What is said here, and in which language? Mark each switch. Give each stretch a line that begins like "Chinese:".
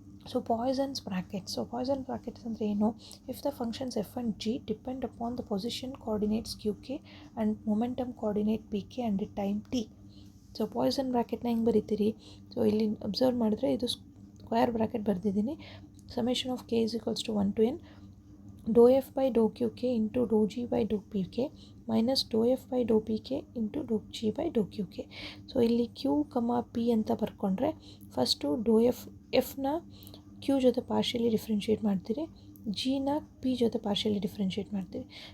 English: So Poisson's brackets. So Poisson brackets
Kannada: ಅಂದರೆ ಏನು,
English: If the functions F and G depend upon the position coordinates Q K and momentum coordinate P K and time T.
Kannada: So Poisson ಬ್ರ್ಯಾಕೆಟ್ನ ಹೆಂಗೆ ಬರೀತೀರಿ, so ಇಲ್ಲಿ observe ಮಾಡಿದ್ರೆ ಇದು square bracket ಬರೆದಿದ್ದೀನಿ.
English: Summation of k is equals to 1 to n dou f by dou q k into dou g by dou p k minus dou f by dou p k into dou g by dou q k.
Kannada: So ಇಲ್ಲಿ q, p ಅಂತ ಬರ್ಕೊಂಡ್ರೆ first ಡೋ ಎಫ್ನ Q ಜೊತೆ partially differentiate ಮಾಡ್ತೀರಿ, ಜಿನ P ಜೊತೆ partially differentiate ಮಾಡ್ತೀವಿ.